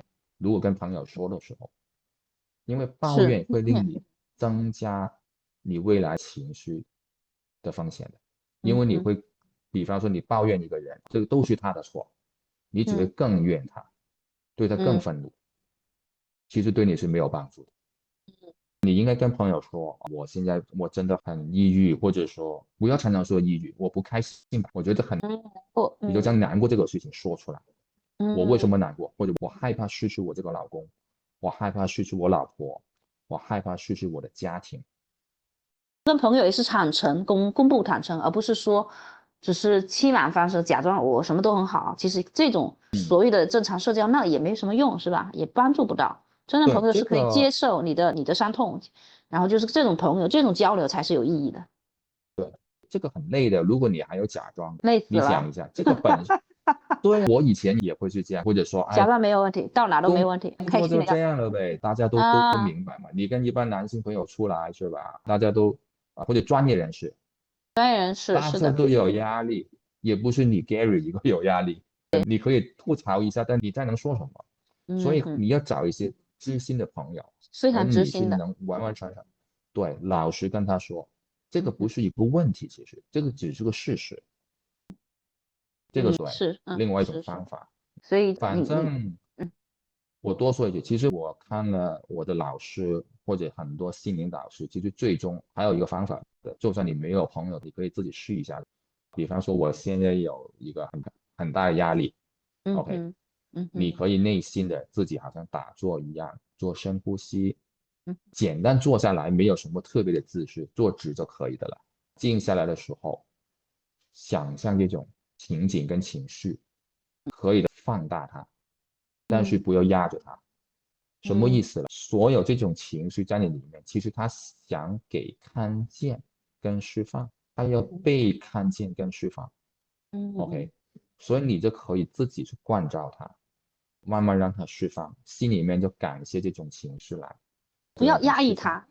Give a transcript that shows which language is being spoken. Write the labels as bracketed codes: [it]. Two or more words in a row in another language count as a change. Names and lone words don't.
[zh] 如果跟朋友說的時候，因為抱怨會令你增加你未來情緒的風險的，因為你會，比方說你抱怨一個人，這個都是他的錯，你只會更怨他，對他更憤怒，其實對你是沒有幫助的。你應該跟朋友說，我現在我真的很抑鬱，或者說不要常常說抑鬱，我不開心，我覺得很難過，你就將難過這個事情說出來。我為什麼難過？或者我害怕失去我這個老公，我害怕失去我老婆，我害怕失去我的家庭。跟朋友也是坦誠，公布坦誠，而不是說只是欺瞞方式，假裝我什麼都很好。其實這種所謂的正常社交，那也沒什麼用，是吧？也幫助不到。真正朋友是可以接受你的傷痛，然后就是這種朋友，這種交流才是有意義的。對，這個很累的。如果你還有假裝，累死了。你想一下，這個本身對我以前也會是這樣，或者說假裝沒有問題，到哪都沒問題，開心就這樣了唄，大家都明白嘛。你跟一般男性朋友出來是吧？大家都或者專業人士，大家都有壓力，也不是你 Gary 一個有壓力，你可以吐槽一下，但你再能說什麼？所以你要找一些知心的朋友，非常知心的，能完完全全對老實跟他說，這個不是一個問題，其實這個只是個事實，這個對，另外一種方法。所以反正我多說一句，其實我看了我的老師或者很多心靈导師，其實最終還有一個方法的，就算你没有朋友，你可以自己試一下。比方說，我现在有一个很大的压力，OK，你可以内心的自己好像打坐一样，做深呼吸，简单坐下来，没有什麼特別的姿勢，坐直就可以的了。靜下來的時候，想象這種情景跟情緒，可以的放大它。但是不要壓着它，什麼意思呢？所有這種情緒在你裡面，其實他想給看見跟釋放，他要被看見跟釋放。OK， 所以你就可以自己去關照它，慢慢讓它釋放，心裡面就感謝這種情緒來，不要壓抑它。